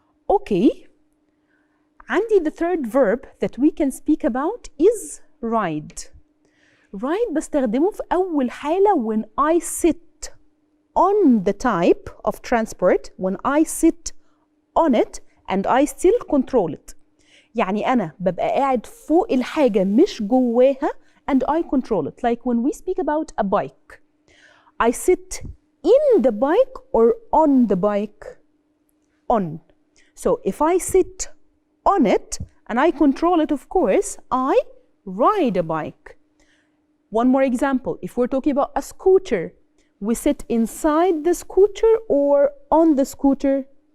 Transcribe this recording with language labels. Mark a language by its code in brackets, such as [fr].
[en] Okay. [ar] عندي [en] the third verb that we can speak about is ride. Ride [ar] بستخدمه في أول حالة [en] when I sit on the type of transport, when I sit on it and I still control it. [ar] يعني أنا ببقى قاعد فوق الحاجة مش جواها [en] and I control it. Like when we speak about a bike, I sit in the bike or on the bike? On. So if I sit on it and I control it, of course, I ride a bike. One more example, if we're talking about a scooter, we sit inside the scooter or on the scooter?